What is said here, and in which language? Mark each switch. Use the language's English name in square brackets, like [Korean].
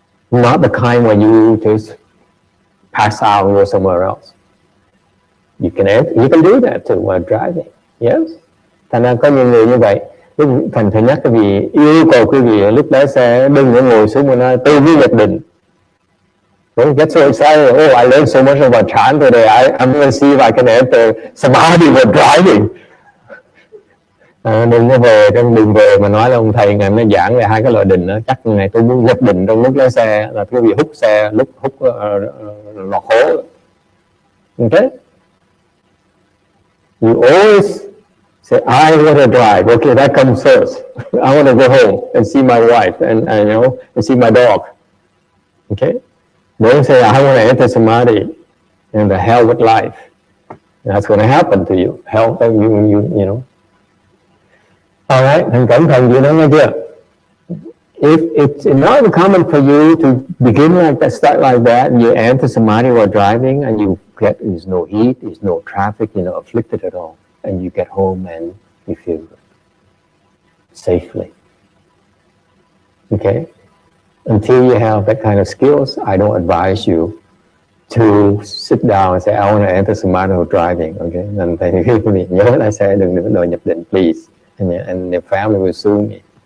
[English] Not the kind where you just pass out and go somewhere else. You can do that too while driving. Yes. [Vietnamese] Thành ra có nhiều người như vậy. Thành phải nhắc quý vị, yêu cầu quý vị lúc lái xe đừng có ngồi xuống mà nói tôi muốn nhập định. [English] Don't get so excited. Oh, I learned so much about Chan today. I'm going to see if I can enter samadhi while driving. [Vietnamese] Đừng có về trong đường về mà nói là ông thầy ngày mới giảng về hai cái loại định đó. Chắc ngày tôi muốn nhập định trong lúc lái xe là quý vị hút xe, lúc hút lọt hố. [English] Okay? You always say, I want to drive. Okay, that comes first. I want to go home and see my wife and and see my dog. Okay? Don't say, I want to enter samadhi and the hell with life. That's going to happen to you. Hell, you know. All right, [Vietnamese] thành cẩn thận gì đó nghe chưa? [English] If it's not uncommon for you to begin like that, start like that, and you enter samadhi while driving, and there's no heat, there's no traffic, you're not afflicted at all, and you get home and you feel good, safely. Okay? Until you have that kind of skills, I don't advise you to sit down and say, I want to enter samadhi while driving. Okay? [Vietnamese] Nên thầy nhớ lái xe đừng bắt đầu nhập định, please. [English] And the family will sue me.